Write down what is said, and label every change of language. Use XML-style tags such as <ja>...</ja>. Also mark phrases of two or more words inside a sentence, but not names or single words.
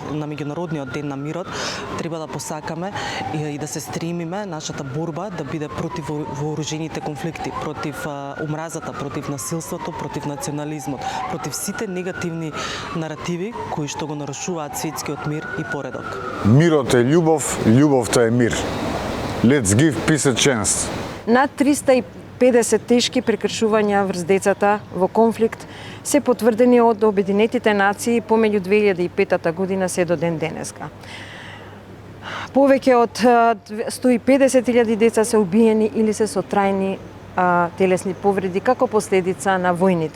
<mk>На Меѓународниот ден на мирот треба да посакаме и да се стремиме нашата борба да биде против вооружените конфликти, против омразата, против насилството, против национализмот, против сите негативни наративи кои што го нарушуваат светскиот мир и поредок. Мирот е љубов, љубовта е мир.</mk> <en>Let's give peace a chance.</en> <mk>Над 350 тешки прекршувања врз децата во конфликт се потврдени од Обединетите нации помеѓу 2005 година се до ден денеска. Повеќе од 150.000 деца се убиени или се со трајни телесни повреди како последица на војните.</mk>